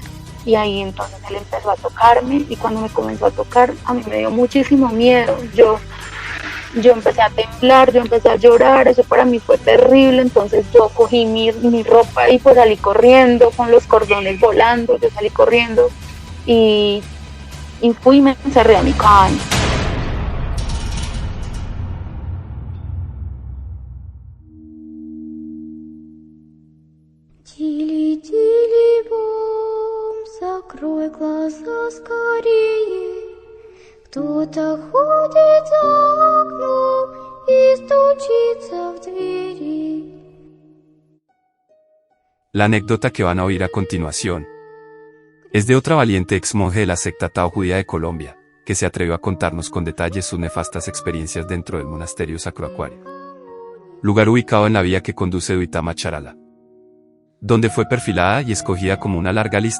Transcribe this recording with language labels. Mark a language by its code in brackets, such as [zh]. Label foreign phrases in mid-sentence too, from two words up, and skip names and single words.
[es] Y ahí entonces él empezó a tocarme y cuando me comenzó a tocar a mí me dio muchísimo miedo. Yo empecé a temblar, yo empecé a llorar, eso para mí fue terrible. Entonces yo cogí mi ropa y pues salí corriendo con los cordones volando, yo salí corriendo y, y fui y me encerré a mi cabaña. [ru] Тили-тили-бом, закрой глаза скорее. Кто-то ходит за окном и стучится в двери. [es] La anécdota que van a oír a continuación es de otra valiente ex monje de la secta Tao judía de Colombia, que se atrevió a contarnos con detalles sus nefastas experiencias dentro del monasterio Sacro Acuario, lugar ubicado en la vía que conduce de Uitama a Charalá, donde fue perfilada y escogida como una larga lista